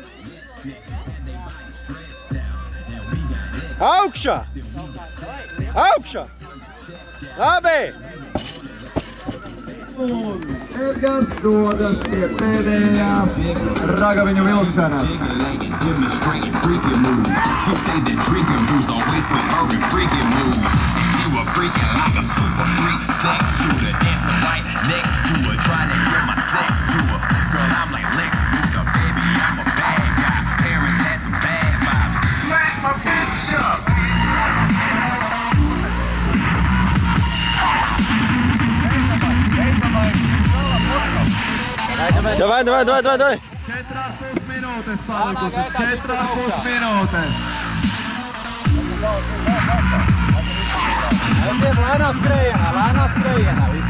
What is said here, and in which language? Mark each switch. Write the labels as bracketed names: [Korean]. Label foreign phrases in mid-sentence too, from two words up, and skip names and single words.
[Latvian] Augšā! Labi! Un Edgars dodas pie pēdējā ragaviņu vilkšanas. [English] Give me straight freaking moves. She say that drinking booze always put her in freaking moves. And she was freaking like a super freak. Sex shooter, dancing right next to her, trying to get my sex to her. Girl, I'm like Lex Luthor, baby, I'm a bad guy. Parents had some bad vibes. Smack my bitch up. [Russian] Davai! [Latvian] 4,5 minūtes palikusi, 4,5 minūtes. Lēnā skrējienā.